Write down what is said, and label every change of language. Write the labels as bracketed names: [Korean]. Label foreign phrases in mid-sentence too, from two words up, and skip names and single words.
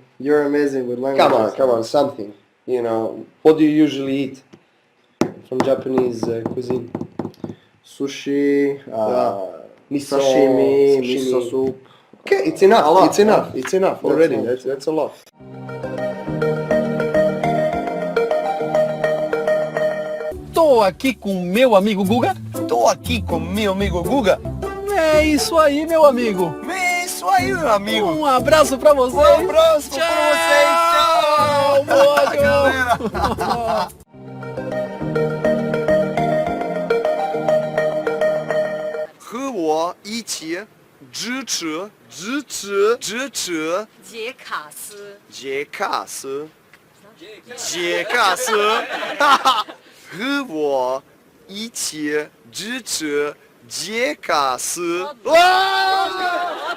[English] You're amazing with language. Come on, something. You know, what do you usually eat from Japanese cuisine? Sushi, Miso, sashimi, miso soup. Okay, it's enough. It's enough already. That's a lot. [Portuguese] Tô aqui com meu amigo Guga. Tô aqui com meu amigo Guga. É isso aí, meu amigo. É isso aí, meu amigo. Um abraço pra vocês. Um abraço Tchau. pra vocês. Tchau. Galera. [Chinese] 和我一起支持杰卡斯。杰卡斯，哈哈，和我一起支持杰卡斯。哇！